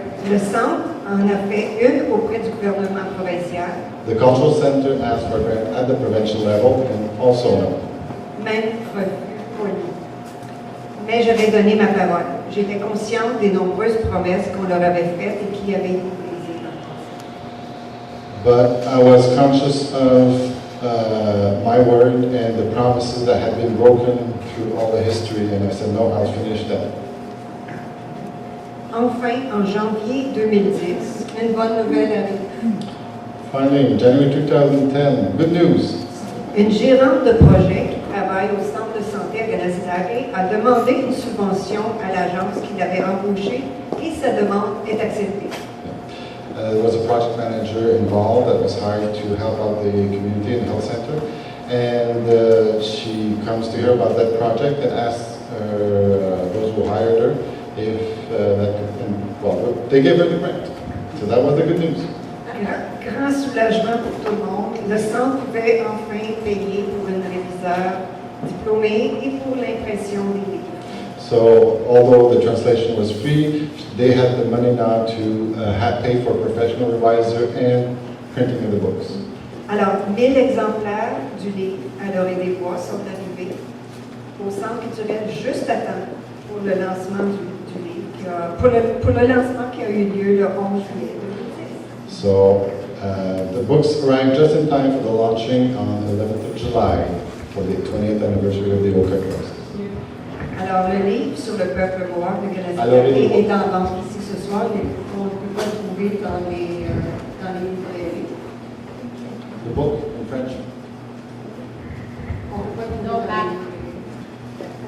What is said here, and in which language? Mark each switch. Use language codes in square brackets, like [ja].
[fr] Le centre en a fait une auprès du gouvernement provincial. [en] The cultural center asked for a grant at the provincial level, and also no. [fr] Même refus poli. Mais j'avais donné ma parole. J'étais consciente des nombreuses promesses qu'on leur avait faites et qui avaient été brisées. [en] But I was conscious of my word and the promises that had been broken through all the history, and I said, no, I'll finish that. [fr] Enfin, en janvier 2010, une bonne nouvelle arrive. [en] Finally, in January 2010, good news. [fr] Une gérante de projet qui travaille au centre de santé à Kanesatake a demandé une subvention à l'agence qui l'avait embauchée et sa demande est acceptée. [en] There was a project manager involved that was hired to help out the community and health center, and she comes to hear about that project and asks those who hired her if that could, well, they gave her the grant. So that was the good news. [fr] Grand soulagement pour tout le monde Le centre pouvait enfin payer pour un réviseur diplômé et pour l'impression des livres. [en] So, although the translation was free, they had the money now to pay for a professional revisor and printing of the books. [fr] Alors, 1000 exemplaires du livre à l'orée des bois sont arrivés au centre culturel juste à temps pour le lancement du livre, pour le lancement qui a eu lieu le 11 juillet 2010. [en] So, the books arrived just in time for the launching on the 11th of July for the 20th anniversary of the Oka Cross. [fr] Alors, le livre sur le peuple noir de Canada est en vente ici ce soir. On ne peut pas le trouver dans les librairies. [en] The book in French. [fr] On ne peut pas le trouver dans les